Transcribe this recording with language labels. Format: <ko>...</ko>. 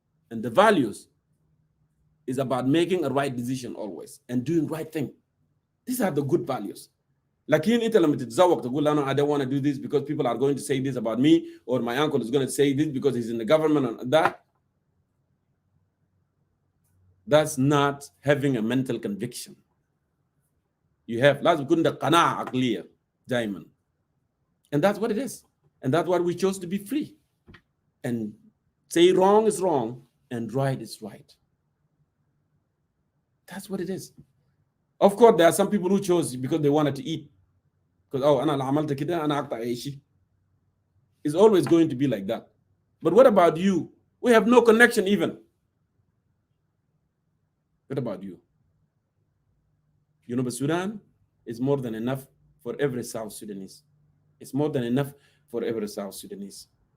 <en>And the values is about making a right decision always and doing right thing. These are the good values. Like in Italy, I don't want to do this because people are going to say this about me, or my uncle is going to say this because he's in the government and that. That's not having a mental conviction. You have</en> <ar>لازم يكون ده قناعة عقلية دائما.</ar> <en>And that's what it is. And that's why we chose to be free. And say wrong is wrong and right is right. That's what it is. Of course, there are some people who chose because they wanted to eat. Because, oh,</en> <ar>أنا عملت كده أنا أقطع عيشي.</ar> <en>It's always going to be like that. But what about you? We have no connection even. What about you? You know, but Sudan is more than enough for every South Sudanese. It's more than enough for every South Sudanese.</en>